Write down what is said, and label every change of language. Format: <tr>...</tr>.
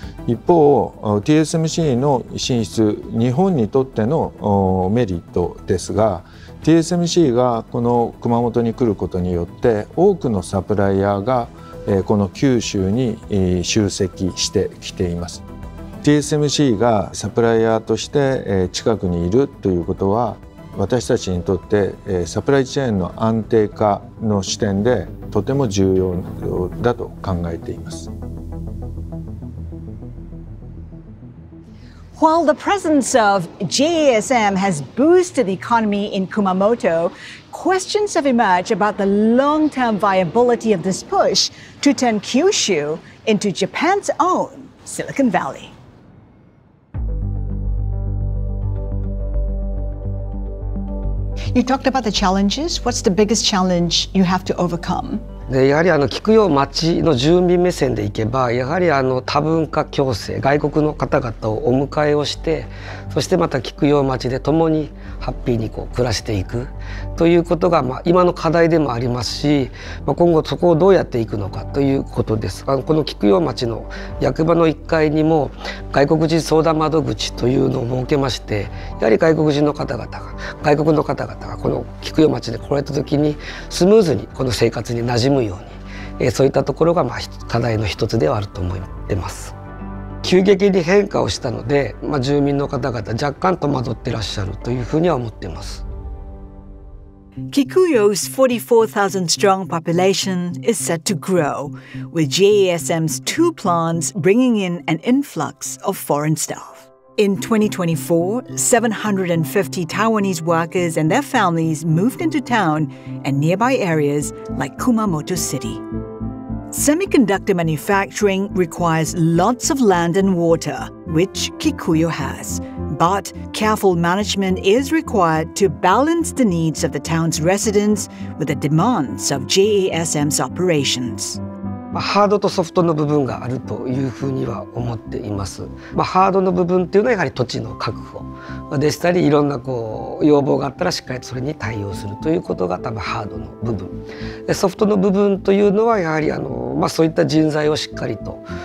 <ja>一方 TSMC の進出、日本にとってのメリットですが、 TSMC がこの熊本に来ることによって多くのサプライヤーがこの九州に集積してきています。 TSMC がサプライヤーとして近くにいるということは私たちにとってサプライチェーンの安定化の視点でとても重要だと考えています。</ja> <en>While the presence of JSM has boosted the economy in Kumamoto, questions have emerged about the long-term viability of this push to turn Kyushu into Japan's own Silicon Valley. You talked about the challenges. What's the biggest challenge you have to overcome?</en> <ja>でやはり聞く町の住民目線でいけばやはり多文化共生外国の方々をお迎えをしてそしてまた菊町で共にハッピーに暮らしていくということが、今の課題でもありますし、今後そこをどうやっていくのかということです。この菊町の役場の1階にも外国人相談窓口というのを設けましてやはり外国の方々がこの菊町で来られた時にスムーズにこの生活に馴染むように、そういったところが課題の一つではあると思ってます。急激に変化をしたので、住民の方々若干戸惑ってらっしゃるというふうには思っています。</ja> <en>Kikuyo's 44,000-strong population is set to grow, with JSM's 2 plants bringing in an influx of foreign staff. In 2024, 750 Taiwanese workers and their families moved into town and nearby areas like Kumamoto City. Semiconductor manufacturing requires lots of land and water, which Kikuyo has. But careful management is required to balance the needs of the town's residents with the demands of JASM's operations.</en> <ja>ハードとソフトの部分があるというふうには思っています。ハードの部分っていうのはやはり土地の確保でしたりいろんな要望があったらしっかりそれに対応するということが多分ハードの部分でソフトの部分というのはやはりそういった人材をしっかりと</ja>